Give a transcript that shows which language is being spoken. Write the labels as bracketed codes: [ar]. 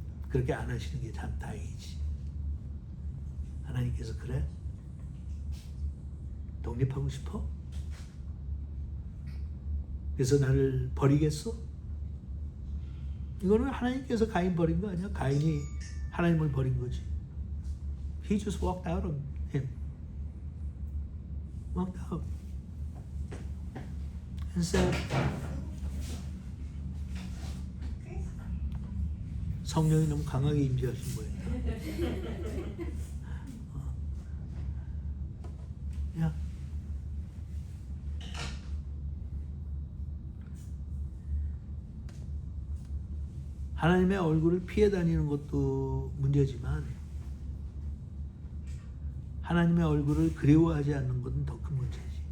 [ko] 그렇게 안 하시는 게 참 다행이지. 하나님께서 그래? 독립하고 싶어? 그래서 나를 버리겠어? 이거는 하나님께서 가인 버린 거 아니야? 가인이 하나님을 버린 거지. [en] He just walked out on him. Walked out. And said, [ko] 성령이 너무 강하게 임재하신 거예요. 야, 하나님의 얼굴을 피해 다니는 것도 문제지만 하나님의 얼굴을 그리워하지 않는 것은 더 큰 문제지.